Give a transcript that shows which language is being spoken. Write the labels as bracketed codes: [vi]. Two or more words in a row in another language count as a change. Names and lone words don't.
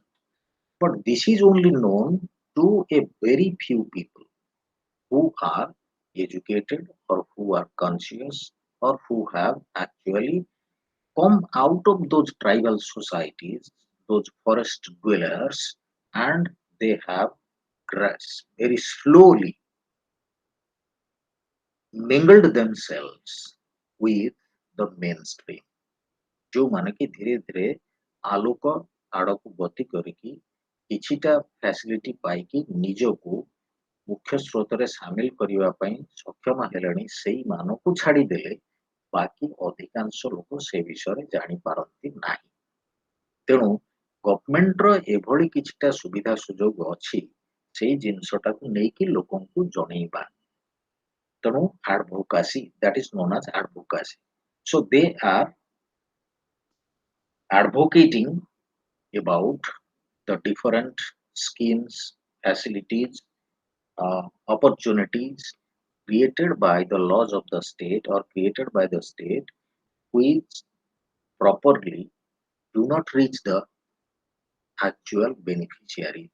[en] But this is only known to a very few people who are educated or who are conscious or who have actually come out of those tribal societies, those forest dwellers, and they have very slowly mingled themselves with the mainstream. [or] ଯୋଉମାନେ କି ଧୀରେ ଧୀରେ ଆଲୋକ ଆଡକୁ ଗତି କରିକି କିଛିଟା ଫ୍ୟାସିଲିଟି ପାଇକି ନିଜକୁ ମୁଖ୍ୟ ସ୍ରୋତରେ ସାମିଲ କରିବା ପାଇଁ ସକ୍ଷମ ହେଲେଣି ସେଇମାନଙ୍କୁ ଛାଡ଼ିଦେଲେ ବାକି ଅଧିକାଂଶ ଲୋକ ସେ ବିଷୟରେ ଜାଣିପାରନ୍ତି ନାହିଁ। ତେଣୁ ଗଭର୍ଣ୍ଣମେଣ୍ଟର ଏଭଳି କିଛିଟା ସୁବିଧା ସୁଯୋଗ ଅଛି ସେଇ ଜିନିଷଟାକୁ ନେଇକି ଲୋକଙ୍କୁ ଜଣେଇବା। [en] ତେଣୁ advocacy, that is known as advocacy. So they are advocating about the different schemes, facilities, opportunities created by the laws of the state or created by the state which properly do not reach the actual beneficiaries.